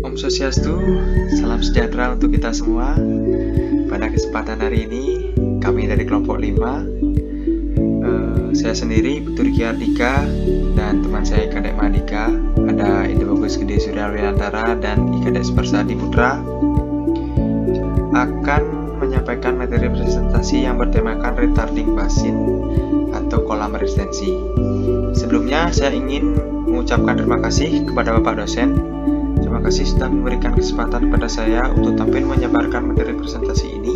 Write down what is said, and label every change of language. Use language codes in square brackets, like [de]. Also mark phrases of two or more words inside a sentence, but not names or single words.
[id] Swastiastu, salam sejahtera untuk kita semua. Pada kesempatan hari ini, kami dari kelompok 5, saya sendiri, Putu Riki Ardika, dan teman saya Kadek Madika, ada Indo Bagus Gede Surya Wiantara dan Kadek Sparsadi Putra, akan menyampaikan materi presentasi yang bertemakan [en] retarding basin [id] atau kolam retensi. Sebelumnya, saya ingin mengucapkan terima kasih kepada Bapak dosen. Terima kasih sudah memberikan kesempatan kepada saya untuk tampil menyebarkan materi presentasi ini.